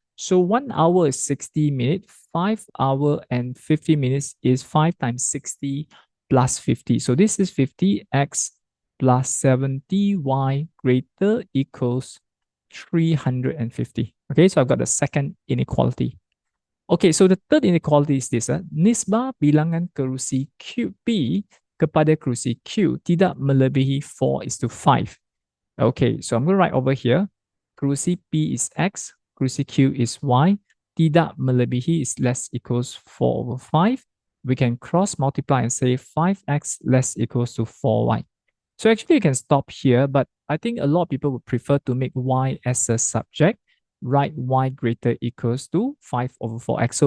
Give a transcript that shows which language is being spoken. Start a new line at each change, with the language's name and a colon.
English: So 1 hour is 60 minutes, 5 hours and 50 minutes is 5 times 60 plus 50. So this is 50x plus 70y greater equals 350. Okay, so I've got the second inequality. Okay, so the third inequality is this.
Malay: Nisbah bilangan kerusi P kepada kerusi Q tidak melebihi 4:5.
English: Okay, so I'm going to write over here. Kerusi P is X, kerusi Q is Y. Tidak melebihi is less equals 4/5. We can cross multiply and say 5x less equals to 4y. So actually you can stop here, but I think a lot of people would prefer to make y as a subject, write y greater equals to 5/4x.